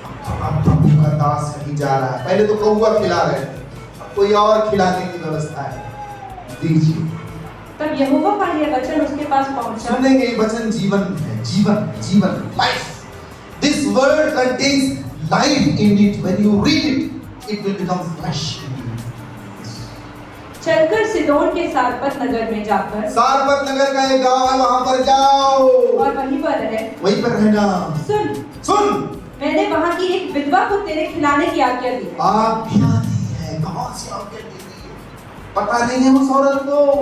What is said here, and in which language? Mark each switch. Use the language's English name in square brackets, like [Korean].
[Hindi] और अब प्रभु का दास कहीं जा रहा है। पहले तो कौवा खिला रहे थे, अब कोई और खिलाने की व्यवस्था है। दीजिए। तब यहोवा का यह वचन उसके पास पहुंचा। सुनेंगे, ये वचन जीवन है, जीवन, life. [English] This word contains life in it. When you read it, it will become flesh. [Hindi] चलकर सिदोन के सारपत नगर में जाकर, सारपत नगर का एक गांव है, वहां पर जाओ और वहीं पर रहना। सुन, मैंने वहां की एक विधवा को तेरे खिलाने की आज्ञा दी। आज्ञा दी है? कहां से आज्ञा दी है? पता नहीं है उस औरत को।